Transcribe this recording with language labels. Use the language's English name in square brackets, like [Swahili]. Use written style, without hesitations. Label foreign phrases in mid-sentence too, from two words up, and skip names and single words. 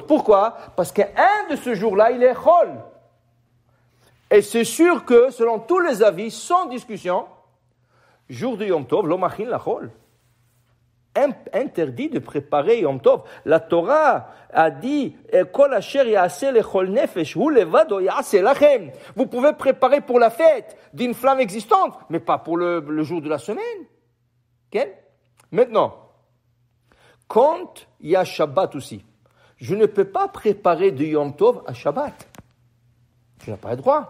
[French] Pourquoi? Parce qu'un de ce jour-là, il est Chol. Et c'est sûr que, selon tous les avis, sans discussion, jour de Yom Tov, [Hebrew] לא מכין לחול. [French] Interdit de préparer Yom Tov. [Hebrew] La Torah a dit כל אשר יעשה לכל נפש הוא לבדו יעשה לכם. [French] Vous pouvez préparer pour la fête d'une flamme existante, mais pas pour le jour de la semaine. Okay? Maintenant, quand il y a Shabbat aussi, je ne peux pas préparer de Yom Tov à Shabbat. Tu n'as pas le droit.